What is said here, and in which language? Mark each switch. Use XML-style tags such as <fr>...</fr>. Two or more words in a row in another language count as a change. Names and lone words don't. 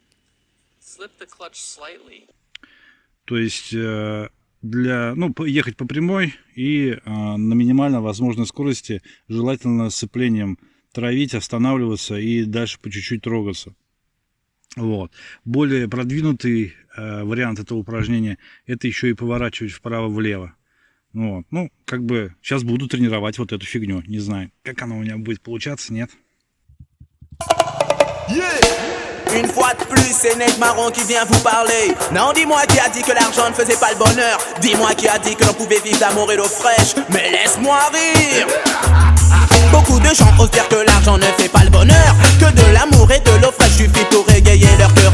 <ru>То есть ехать по прямой и на минимально возможной скорости, желательно с сцеплением травить, останавливаться и дальше по чуть-чуть трогаться. Вот. Более продвинутый вариант этого упражнения – это еще и поворачивать вправо-влево. Вот. Ну, как бы сейчас буду тренировать вот эту фигню. Не знаю, как она у меня будет получаться, нет.</ru> <fr>Une fois de plus, c'est Nate Marron qui vient vous parler. Non, dis-moi qui a dit que l'argent ne faisait pas le bonheur. Dis-moi qui a dit que l'on pouvait vivre d'amour et d'eau fraîche. Mais laisse-moi rire. Beaucoup de gens osent dire que l'argent ne fait pas le bonheur, que de l'amour et de l'eau fraîche suffit pour régayer leur cœur.</fr>